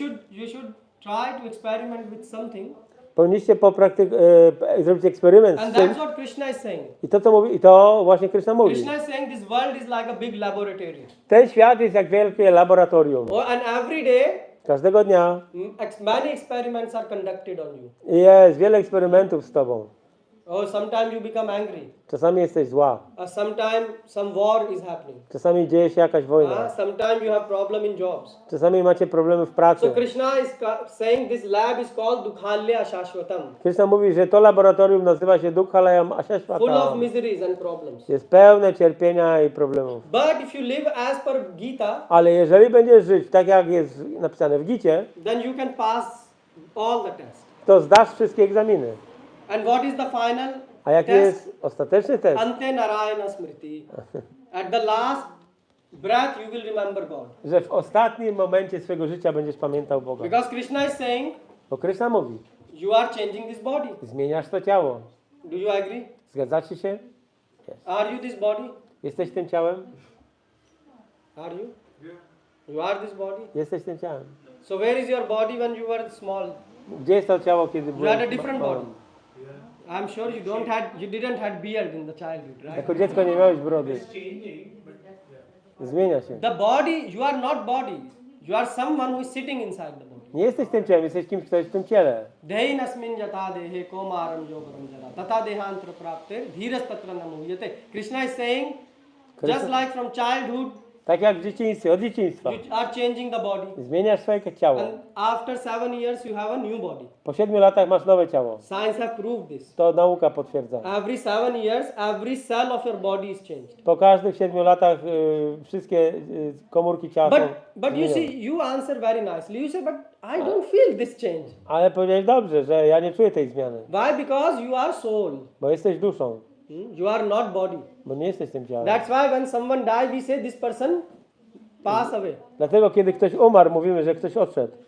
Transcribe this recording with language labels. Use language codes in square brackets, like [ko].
[en] You should try to experiment with something. [pl] Powinniście zrobić eksperyment [en] And [pl] z tym. [en] that's what Krishna is saying. [pl] I to właśnie Krishna mówi. [en] Krishna is saying this world is like a big laboratory. [pl] Ten świat jest jak wielkie laboratorium. [en] And every day, [pl] Każdego dnia [en] many experiments are conducted on you. [pl] jest wiele eksperymentów z tobą. [en] Sometimes you become angry. [pl] Czasami jesteś zła. [en] Sometimes some war is happening. [pl] Czasami dzieje się jakaś wojna. [en] Sometimes you have problem in jobs. [pl] Czasami macie problemy w pracy. [en] So Krishna is saying this lab is called Dukhalya Shashvatam. [pl] Krishna mówi, że to laboratorium nazywa się Dukhalayam [en] Full of [sa] Ashashvatam. [en] miseries and problems. [pl] Jest pełne cierpienia i problemów. [en] But if you live as per Gita, [pl] Ale jeżeli będziesz żyć tak, jak jest napisane w Gicie, [en] then you can pass all the tests. [pl] to zdasz wszystkie egzaminy. [en] And what is the final [pl] A jaki [en] test? [pl] jest ostateczny test? [sa] Ante Narayana Smriti. [en] At the last breath you will remember God. [pl] Że w ostatnim momencie swojego życia będziesz pamiętał Boga. [en] Because Krishna is saying, [pl] Bo Krishna mówi, [en] you are changing this body. [pl] zmieniasz to ciało. [en] Do you agree? [pl] Zgadzacie się? [en] Are you this body? [pl] Jesteś tym ciałem? [en] Are you? You are this body? [pl] Jesteś tym ciałem. [en] So where is your body when you were small? [pl] Gdzie jest to ciało, kiedy [en] You had a [pl] byłeś [en] different [pl] mały? [en] body. I'm sure you didn't have beard in the childhood, right? [pl] Jako dziecko nie miałeś brody. Zmienia się. [en] The body, you are not body. You are someone who is sitting inside the body. [pl] Nie jesteś tym ciałem, jesteś kimś, kto jest w tym ciele. [sa] Dehinasmin jata dehe komaram yogaram jara tata dehantra prapte dhiras tatra namuhyate. [en] Krishna is saying, just like from childhood, [pl] Tak jak w dzieciństwie, od dzieciństwa. [en] You are changing the body. [pl] Zmieniasz swoje ciało. [en] And after 7 years, you have a new body. [pl] Po 7 latach masz nowe ciało. [en] Science have proved this. [pl] To nauka potwierdza. [en] Every 7 years, every cell of your body is changed. [pl] Po każdych 7 latach wszystkie komórki ciała są [en] But you [pl] zmienione. [en] see, you answer very nicely. You say, but I don't feel this change. [pl] Ale powiedziałeś dobrze, że ja nie czuję tej zmiany. [en] Why? Because you are soul. [pl] Bo jesteś duszą. [en] You are not body. [pl] Bo nie jesteś tym ciałem. [en] That's why when someone dies, we say this person pass away. [pl] Dlatego kiedy ktoś umarł, mówimy, że ktoś odszedł.